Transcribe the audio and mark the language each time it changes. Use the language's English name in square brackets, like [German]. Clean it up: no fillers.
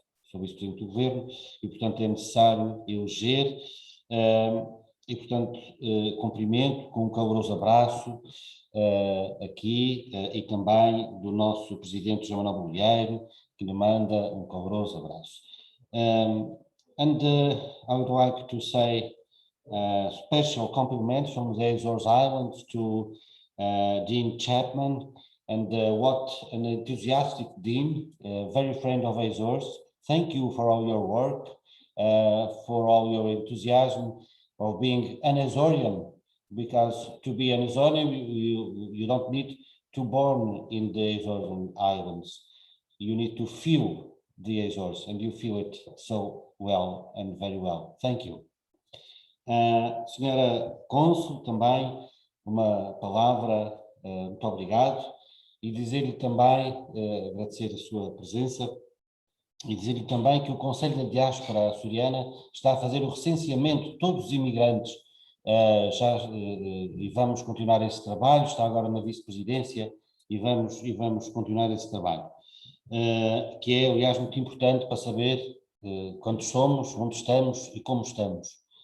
[Portuguese] sou vice-presidente do governo, e portanto é necessário eleger, e portanto cumprimento com um caloroso abraço aqui, e também do nosso presidente João Manuel Bolieiro, que me manda um caloroso abraço. [English] And I would like to say special compliments from the Azores Islands to Dean Chapman, and what an enthusiastic Dean, very friend of Azores. Thank you for all your work, for all your enthusiasm, of being an Azorean, because to be an Azorean, you don't need to born in the Azorean Islands. You need to feel the Azores, and you feel it so well and very well. Thank you. [Portuguese] Senhora Cônsul, também uma palavra, muito obrigado, e dizer-lhe também, agradecer a sua presença, e dizer-lhe também que o Conselho da Diáspora Açoriana está a fazer o recenseamento de todos os imigrantes, e vamos continuar esse trabalho, está agora na vice-presidência, e vamos continuar esse trabalho, que é, aliás, muito importante para saber quantos somos, onde estamos e como estamos.